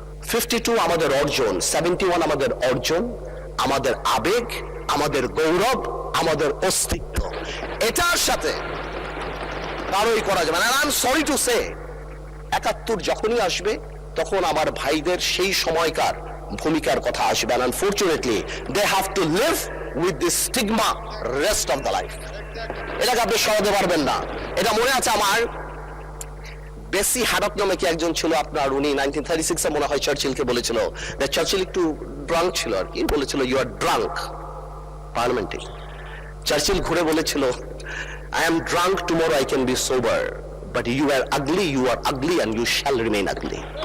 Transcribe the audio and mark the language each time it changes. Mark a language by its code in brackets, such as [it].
[bn] 52 আমাদের অর্জন, 71 আমাদের অর্জন, আমাদের আবেগ, আমাদের গৌরব, আমাদের অস্তিত্ব। এটার সাথে কারোই করা যাবে না। [en] I am sorry to say, [bn] 71 যখনই আসবে তখন আমার ভাইদের সেই সময়কার ভূমিকার কথা আসবে। [en] and unfortunately they have to live with this stigma rest of the life. [bn] এটাকে আপনি সরাতে পারবেন না। এটা মনে আছে আমার, বেসি হ্যাডক নামে কি একজন ছিল আপনার, উনি 1936-এ মনে হয় চার্চিলকে বলেছিল, চার্চিল একটু ড্রাঙ্ক ছিল আর কি, বলেছিল [en] you are drunk [bn] পার্লামেন্টে। চার্চিল ঘুরে বলেছিল [en] I am drunk, tomorrow I can be sober, but you are ugly and you shall remain ugly.